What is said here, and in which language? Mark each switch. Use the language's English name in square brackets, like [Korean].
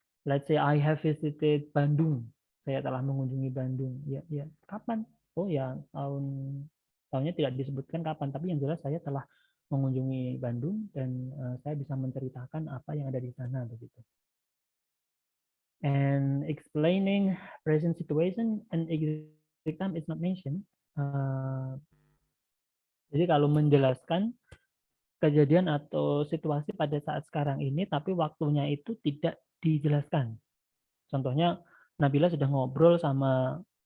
[English] Let's say I have visited Bandung. [Indonesian] Saya telah mengunjungi Bandung. Ya, kapan? Oh ya, tahunnya tidak disebutkan kapan, tapi yang jelas saya telah mengunjungi Bandung dan saya bisa menceritakan apa yang ada di sana begitu. [English] And explaining present situation and exact time is not mentioned. [Indonesian] Jadi kalau menjelaskan kejadian atau situasi pada saat sekarang ini, tapi waktunya itu tidak dijelaskan. Contohnya Nabila sedang ngobrol sama